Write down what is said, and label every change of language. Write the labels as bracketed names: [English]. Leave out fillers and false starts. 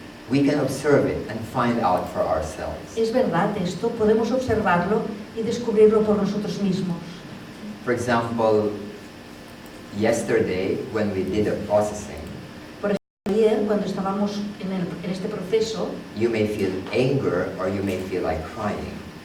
[English] We can observe it and find out for ourselves. [Spanish] ¿Es verdad esto? Podemos observarlo y descubrirlo por nosotros mismos. [English] For example, yesterday when we did the processing, [Spanish] Ayer, cuando estábamos en este proceso, [English] you may feel anger or you may feel like crying.